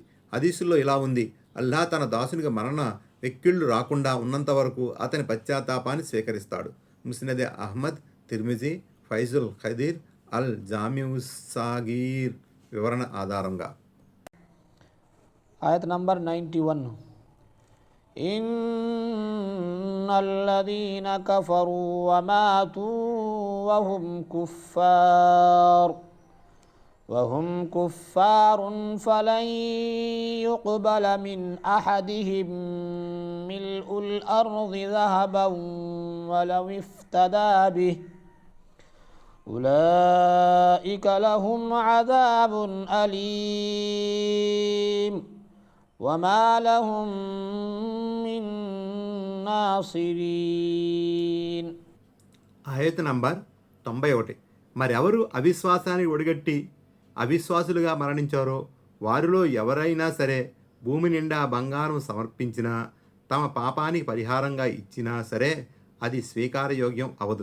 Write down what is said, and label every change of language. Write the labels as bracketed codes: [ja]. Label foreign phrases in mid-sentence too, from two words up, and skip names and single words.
[te] హదీసుల్లో ఇలా ఉంది: అల్లాహ్ తన దాసునికి మరణ వెక్కిళ్ళు రాకుండా ఉన్నంత వరకు అతని పశ్చాత్తాపాన్ని స్వీకరిస్తాడు. ముస్నద్ అహ్మద్, తిర్మిజీ, ఫైజుల్ ఖదీర్, అల్ జామిఉస్సాగీర్ వివరణ ఆధారంగా. ఆయత నంబర్ 91. [ar] إن الذين كفروا وماتوا وهم كفار فلن يقبل من أحدهم ملء الأرض ذهبا ولو افتدى به أولئك لهم عذاب أليم وما لهم من నాసిరీన్. ఆయత నంబర్ 91. [te] మరి ఎవరు అవిశ్వాసానికి ఒడిగట్టి అవిశ్వాసులుగా మరణించారో వారిలో ఎవరైనా సరే భూమి నిండా బంగారం సమర్పించినా తమ పాపానికి పరిహారంగా ఇచ్చినా సరే అది స్వీకారయోగ్యం అవదు.